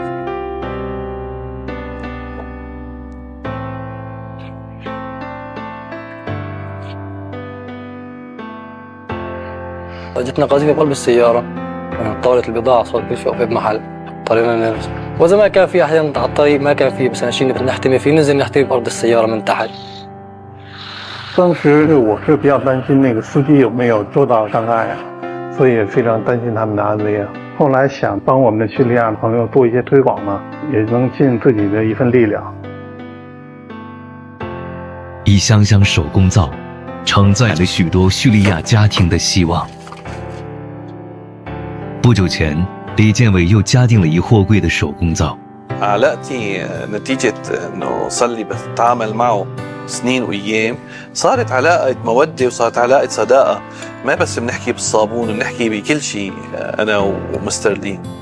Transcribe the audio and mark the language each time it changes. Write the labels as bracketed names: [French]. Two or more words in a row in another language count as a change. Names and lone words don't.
[Arabic] جتنا قذيفة بقلب السيارة طاولة البضاعة صارت كل شيء واقفة بمحل اضطرينا ننزل وإذا ما كان في أحيانا على الطريق ما كان في مثلا شيء نحتمي فيه ننزل نحتمي بأرض السيارة من تحت [Chinese] 当时我是比较担心那个司机有没有受到伤害啊，所以非常担心他们的安危啊。后来想帮我们的叙利亚朋友做一些推广呢，也能尽自己的一份力量。一箱箱手工皂，承载了许多叙利亚家庭的希望。不久前，李建伟又加订了一货柜的手工皂。 [Arabic] علاقتي نتيجة إنه صار لي بتعامل معه سنين وأيام صارت علاقة مودة وصارت علاقة صداقة ما بس بنحكي بالصابون بنحكي بكل شيء أنا ومستر لي